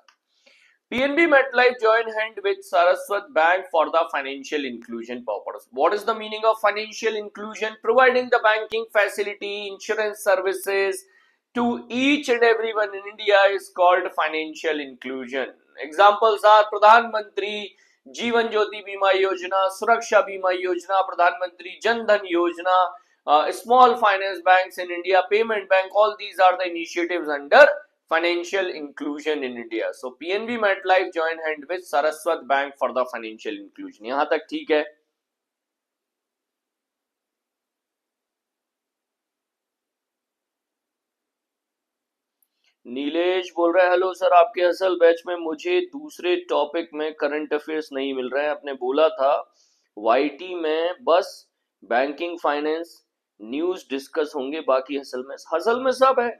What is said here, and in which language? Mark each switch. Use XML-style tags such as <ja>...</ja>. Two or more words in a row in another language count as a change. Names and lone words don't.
<en>PNB MetLife join hand with Saraswat Bank for the financial inclusion purpose. What is the meaning of financial inclusion? Providing the banking facility, insurance services to each and everyone in India is called financial inclusion. Examples are Pradhan Mantri Jeevan Jyoti Bima Yojana, Suraksha Bima Yojana, Pradhan Mantri Jan Dhan Yojana, small finance banks in India, payment bank, all these are the initiatives under financial inclusion in India. So PNB MetLife join hand with Saraswat Bank for the financial inclusion.</en> <hi>यहाँ तक ठीक है? नीलेश बोल रहा है,</hi> <en>hello sir,</en> <hi>आपके असल बैच में मुझे दूसरे टॉपिक में</hi> <en>current affairs</en> <hi>नहीं मिल रहे हैं. आपने बोला था वाईटी में बस</hi> <en>banking finance news</en> <hi>डिस्कस होंगे, बाकी हसल में सब है.</hi>